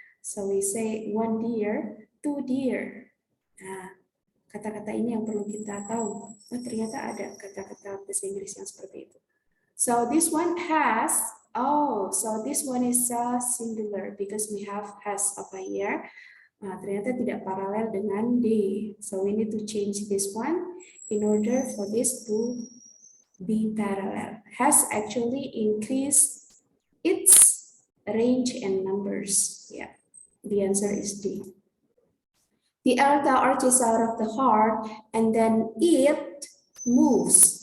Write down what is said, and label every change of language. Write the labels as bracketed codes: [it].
[en] So we say one dear, two dear. [id] Nah, kata-kata ini yang perlu kita tahu. Oh, ternyata ada kata-kata bahasa Inggris yang seperti itu. [en] So this one has, so this one is singular because we have has over here. [id] Nah, ternyata tidak paralel dengan D. [en] So we need to change this one in order for this to be parallel. Has actually increased its range and numbers. Yeah, the answer is D. The aorta arches out of the heart and then it moves.